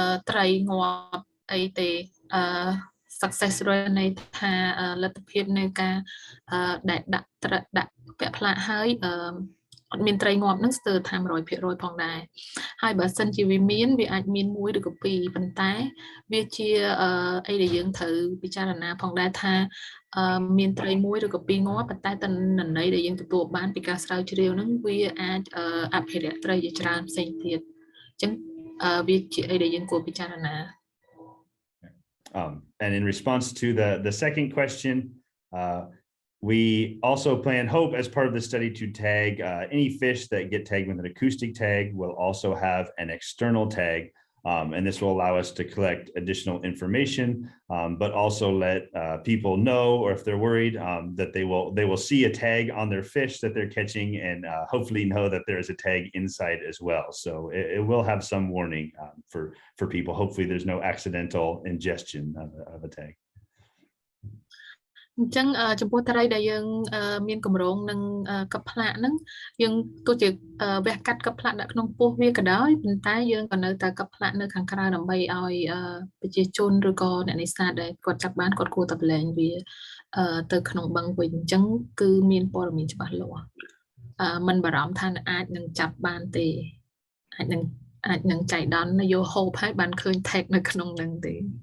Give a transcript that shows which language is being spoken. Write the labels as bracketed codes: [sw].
[km] ត្រីងាប់អីទេ [en] success rate [km] នៃថាលទ្ធភាពនៃការដែលដាក់ពាក់ផ្លាកហើយអត់មានត្រីងាប់នឹងស្ទើរថា 100% ផងដែរហើយបើសិនជាវាមានវាអាចមាន1ឬក៏2ប៉ុន្តែវាជាអីដែលយើងត្រូវពិចារណាផងដែរថា មានត្រី1ឬក៏2ងាប់ប៉ុន្តែតន័យដែលយើងទទួលបានពីការស្រាវជ្រាវហ្នឹងវាអាចអភិរក្សត្រីជាច្រើនផ្សេងទៀតអញ្ចឹងវាជាអីដែលយើងគួរពិចារណា [en] And in response to the second question, we also hope as part of the study to tag any fish that get tagged with an acoustic tag will also have an external tag. And this will allow us to collect additional information, but also let people know, or if they're worried, that they will see a tag on their fish that they're catching and hopefully know that there is a tag inside as well. So it will have some warning for people. Hopefully there's no accidental ingestion of a tag. [km] អញ្ចឹងចំពោះត្រីដែលយើងមានកម្រងនឹងកប្លាក់ហ្នឹងយើងទោះជាវះកាត់កប្លាក់ដាក់ក្នុងពោះវាក៏ដោយប៉ុន្តែយើងក៏នៅតែកប្លាក់នៅខាងក្រៅដើម្បីឲ្យប្រជាជនឬក៏អ្នកនេសាទដែលគាត់ចាប់បានគាត់គួរតែប្រឡែងវាទៅក្នុងបឹងវិញអញ្ចឹងគឺមានព័ត៌មានច្បាស់លាស់មិនបារម្ភថាអាចនឹងចាប់បានទេអាចនឹងចៃដន្យយកហូបហើយបានឃើញ tag នៅក្នុងហ្នឹងទេ